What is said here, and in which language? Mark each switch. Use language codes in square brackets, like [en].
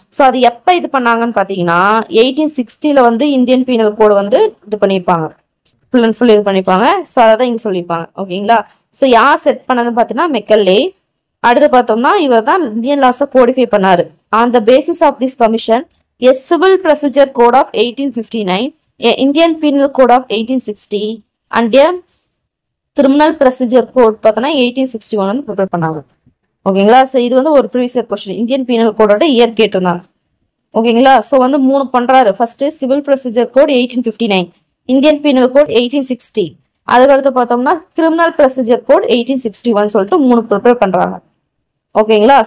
[ta] So அது எப்போ இது பண்ணாங்கன்னு பார்த்தீங்கன்னா 1860 வந்து இந்தியன் பீனல் கோடு வந்து இது பண்ணியிருப்பாங்க, ஃபுல் அண்ட் ஃபுல் இது பண்ணியிருப்பாங்க. ஸோ அதை தான் இங்கே சொல்லியிருப்பாங்க. ஓகேங்களா. ஸோ யார் செட் பண்ணதுன்னு பார்த்தீங்கன்னா மெக்கல்லே. அடுத்து பார்த்தோம்னா இவர் தான் இந்தியன் லாஸை கோடிஃபை பண்ணாரு. [en] on the basis of this commission A civil procedure code of 1859, a Indian penal code of 1860 and a criminal procedure code [ta] பார்த்தனா [en] 1861 வந்து ப்ரிப்பேர் பண்ணாங்க. [ta] ஓகேங்களா? சோ இது வந்து ஒரு previous year question. Indian penal கோடோட year கேட்டிருந்தாங்க. ஓகேங்களா? சோ வந்து மூணு பண்றாரு. First civil procedure code 1859, Indian penal code 1860, அதுக்கு அடுத்து பார்த்தோம்னா கிரிமினல் ப்ரொசீஜர் கோட் 1861 சொல்லிட்டு மூணு ப்ரிப்பேர் பண்றாங்க. ஓகேங்களா?